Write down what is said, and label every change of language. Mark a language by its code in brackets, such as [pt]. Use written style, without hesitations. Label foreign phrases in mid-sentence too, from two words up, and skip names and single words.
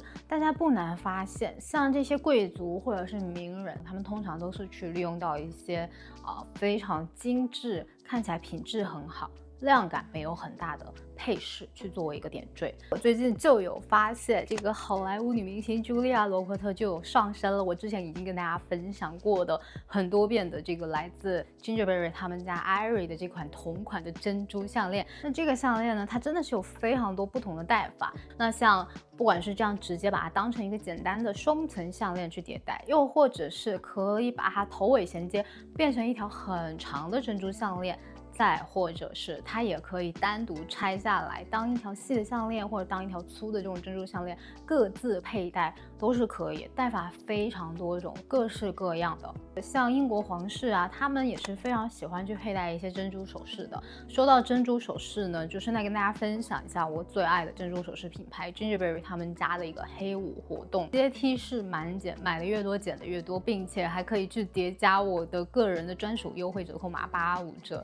[zh] 大家不難發現，像這些貴族或者是名人，他們通常都是去利用到一些非常精緻，看起來品質很好， 量感沒有很大的配飾去作為一個點綴。我最近就有發現，這個好萊塢女明星茱莉亞·羅伯特就有上身了。我之前已經跟大家分享過的很多遍的這個來自 Gingerberry 他們家 Irie 的這款同款的珍珠項鏈。那這個項鏈呢，它真的是有非常多不同的戴法。那像不管是这樣直接把它当成一個簡單的雙層項鏈去疊戴，又或者是可以把它頭尾銜接變成一條很長的珍珠項鏈。再或者是它也可以單獨拆下來當一條細的項鏈，或者當一條粗的這種珍珠項鏈，各自佩戴都是可以，戴法非常多種，各式各樣的。像英國皇室啊，他們也是非常喜歡去佩戴一些珍珠首飾的。說到珍珠首飾呢，就顺带跟大家分享一下我最愛的珍珠首飾品牌 Gingerberry 他們家的一個黑五活動，阶梯式满減，買的越多減的越多，并且還可以去疊加我的個人的專屬優惠折扣碼85折。